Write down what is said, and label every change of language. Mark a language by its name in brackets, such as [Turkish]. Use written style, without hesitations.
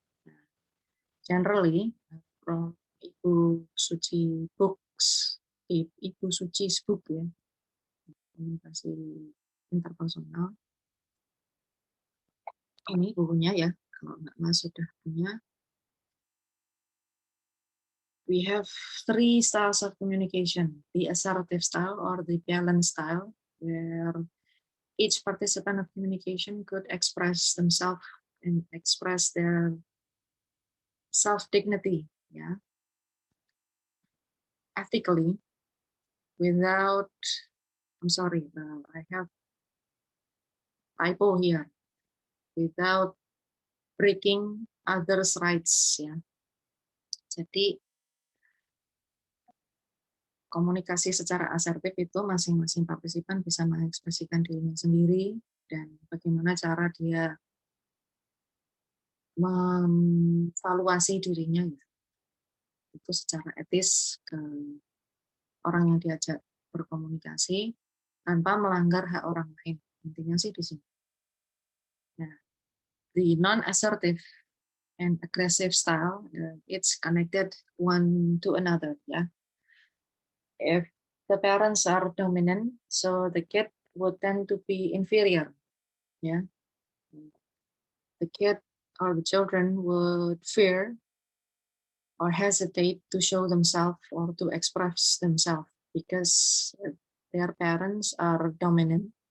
[English] Nah, generally, from Ibu Suci Books, Ibu Suci's book ya, komunikasi interpersonal. [Indonesian] Ini bukunya ya, kalau Mbak Mas sudah punya. [English] We have 3 styles of communication, the assertive style or the balanced style, where each participant of communication could express themselves and express their self-dignity, yeah, ethically, without, I'm sorry, I have typo here, without breaking others' rights, ya. [Indonesian] Jadi komunikasi secara asertif itu masing-masing partisipan bisa mengekspresikan dirinya sendiri dan bagaimana cara dia memvaluasi dirinya itu secara etis ke orang yang diajak berkomunikasi tanpa melanggar hak orang lain. Intinya sih di sini. [English] Nah, the non-assertive and aggressive style, it's connected one to another. Yeah, if the parents are dominant, so the kid would tend to be inferior. Yeah, the kid or the children would fear or hesitate to show themselves or to express themselves because their parents are dominant.